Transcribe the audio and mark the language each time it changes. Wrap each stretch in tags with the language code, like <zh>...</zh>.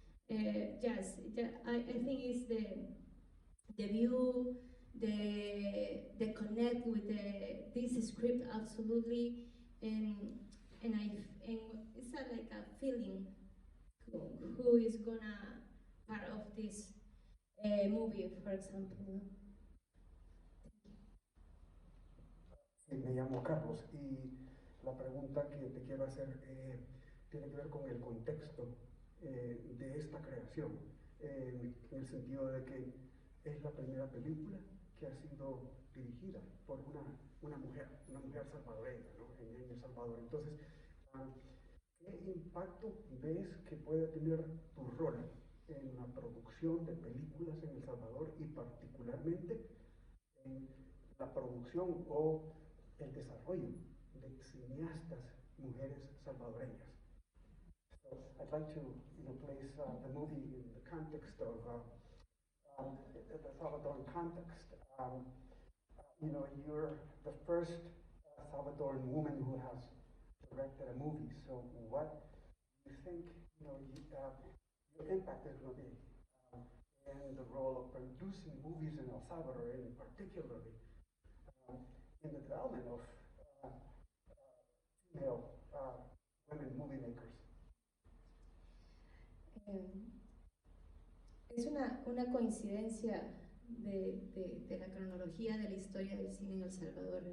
<en>Yes, I think it's the view, the connect with this script absolutely, and it's like a feeling who is gonna part of this movie, for example.</en> <es>Sí, me llamo Carlos y la pregunta que te quiero hacer tiene que ver con el contexto de esta creación, en el sentido de que es la primera película que ha sido dirigida por una mujer salvadoreña, ¿no? en El Salvador. Entonces, ¿qué impacto ves que puede tener tu rol en la producción de películas en El Salvador y particularmente en la producción o el desarrollo de cineastas mujeres salvadoreñas?</es> <en>So I'd like to place the movie in the context of the Salvadoran context. You're the first Salvadoran woman who has directed a movie. So what do you think your impact is going to be in the role of producing movies in El Salvador, and particularly in the development of female women movie makers?</en> <es>Es una coincidencia de la cronología de la historia del cine en El Salvador.</es>